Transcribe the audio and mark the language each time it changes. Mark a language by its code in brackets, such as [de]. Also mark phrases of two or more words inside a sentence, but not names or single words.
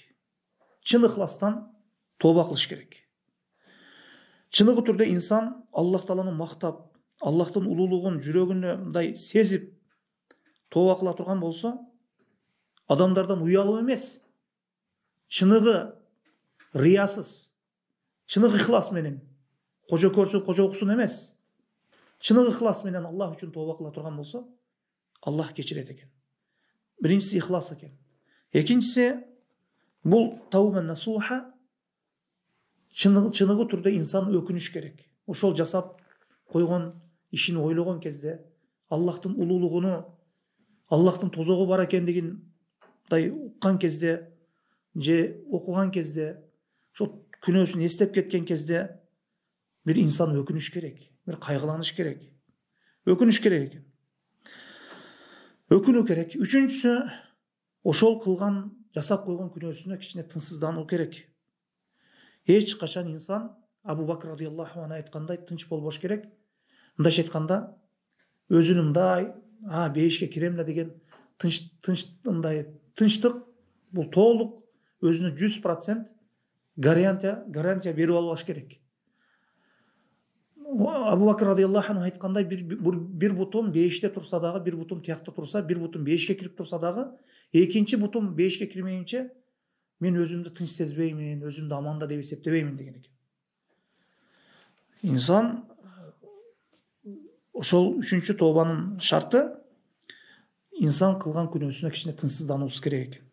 [ky] Чын ихластан тооба кылыш керек. Чыныгы түрдө инсан Аллах Тааланы мактап, Аллахтын улуулугун жүрөгүнө мындай сезип тооба кыла турган болсо, адамдардан уялып эмес, чыныгы риясыз, чыныгы ихлас менен, кожо көрсө кожо уксун эмес, чыныгы ихлас менен Аллах үчүн тооба кыла турган болсо, Аллах кечирет экен. Биринчиси ихлас экен. Экинчиси, бул [ar] توبة نصوحا, [ky] чыныгы түрдө инсан өкүнүш керек. Ошол жасап койгон ишин ойлогон кезде Аллахтың улуулугуну, Аллахтың тозогу бар экендигиндай уккан кезде же окуган кезде, ошол күнөөсүн эстеп кеткен кезде бир инсан өкүнүш керек, бир кайгыланыш керек. Өкүнүш керек экен. Өкүнүү керек. Үчүнчүсү, ошол кылган, жасап койгон күнөөсүнө кичине тынчсыздануу керек. Эч качан инсан Абу Бакр [ar] رضي الله عنه [ky] айткандай тынч болбош керек. Мындайча айтканда, өзүнүн мындай бейишке кирем да деген тынчтык, бул толук өзүнө 100% гарантия берип албаш керек. Абу Бакр [ar] رضي الله عنه [ky] айткандай, бир бутум бейиште турса дагы, бир бутум тиякта турса, бир бутум бейишке кирип турса дагы, экинчи бутум бейишке кирмейинче мен өзүмдү тынч сезбеймин, өзүмдү аманда деп эсептебеймин деген экен. Инсан ошол үчүнчү тообанын шарты, инсан кылган күнөөсүнө кичине тынчсыздануусу керек экен.